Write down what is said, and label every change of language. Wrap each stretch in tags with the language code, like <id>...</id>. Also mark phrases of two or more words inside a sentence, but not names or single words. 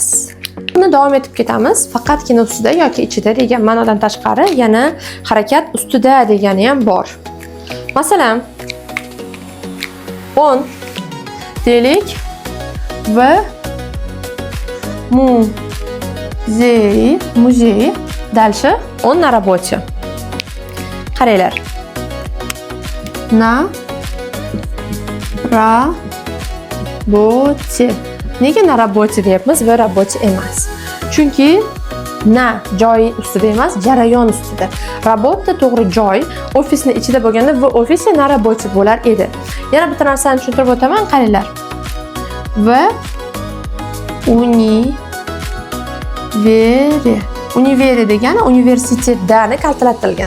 <uz>Buni davom etib ketamiz. Faqatgina ustida yoki ichida degan ma'nodan tashqari yana harakat ustida degani ham bor. Masalan, 10 deylik va muzey.</uz> <ru>Дальше он на работе. Qaranglar. На работе.</ru> <uz>Nega</uz> <ru>на работе</ru> <uz>deyapmiz va работе emas? Chunki na joy ustida emas, jarayon ustida. Работа to'g'ri joy, ofisning ichida bo'lganda va ofisda</uz> <ru>на работе</ru> <uz>bo'lar edi. Yana bitta narsani tushuntirib o'taman, qaranglar. Va univeri degani universitetdani kaltalatilgan.</uz>